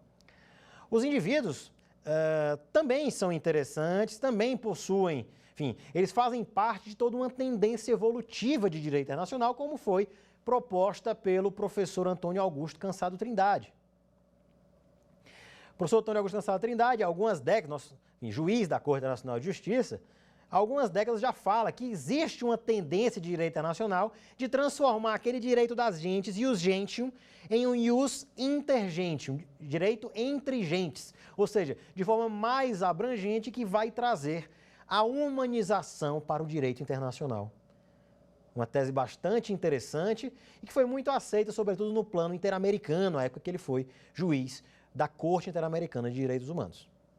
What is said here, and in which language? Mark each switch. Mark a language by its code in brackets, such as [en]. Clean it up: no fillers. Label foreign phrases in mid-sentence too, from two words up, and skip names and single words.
[pt] Os indivíduos também são interessantes, também possuem, enfim, eles fazem parte de toda uma tendência evolutiva de direito internacional, como foi proposta pelo professor Antônio Augusto Cansado Trindade. O professor Antônio Augusto Cansado Trindade, há algumas décadas, juiz da Corte Internacional de Justiça, há algumas décadas já fala que existe uma tendência de direito internacional de transformar aquele direito das gentes, [la] ius gentium, [pt] em um [la] ius intergentium, [pt] direito entre gentes, ou seja, de forma mais abrangente que vai trazer a humanização para o direito internacional. Uma tese bastante interessante e que foi muito aceita, sobretudo no plano interamericano, na época que ele foi juiz da Corte Interamericana de Direitos Humanos.